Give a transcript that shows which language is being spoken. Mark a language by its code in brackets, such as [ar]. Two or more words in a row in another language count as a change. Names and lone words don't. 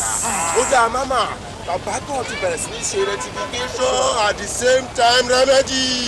[yo] Oja, mama, bàbá kan ti bẹ̀rẹ̀ sí ní ṣe rectification [en] at the same time remedy.